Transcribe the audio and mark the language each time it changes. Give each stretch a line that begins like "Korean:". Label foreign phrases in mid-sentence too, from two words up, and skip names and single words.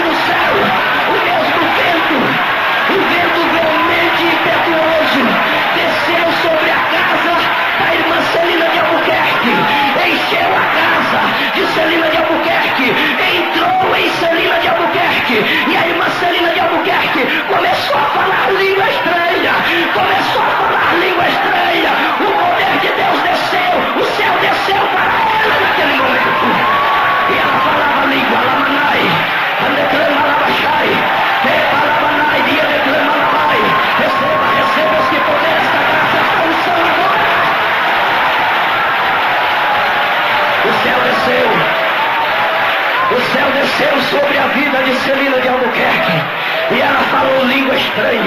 Portuguese: do céu o mesmo vento, o vento veemente e impetuoso, desceu sobre a casa da irmã Celina de Albuquerque, encheu a casa de Celina de Albuquerque, entrou em Celina de Albuquerque, e a irmã Celina de Albuquerque começou a falar língua estranha, começou a falar língua estranha. O poder de Deus desceu, o céu desceu para ela naquele momento, e ela falava língua, lamanai, andeclama labachai, epalabanai, diadeclama labai. Receba, receba este poder, esta graça, esta unção agora. O céu desceu sobre a vida de Celina de Albuquerque, e ela falou língua estranha.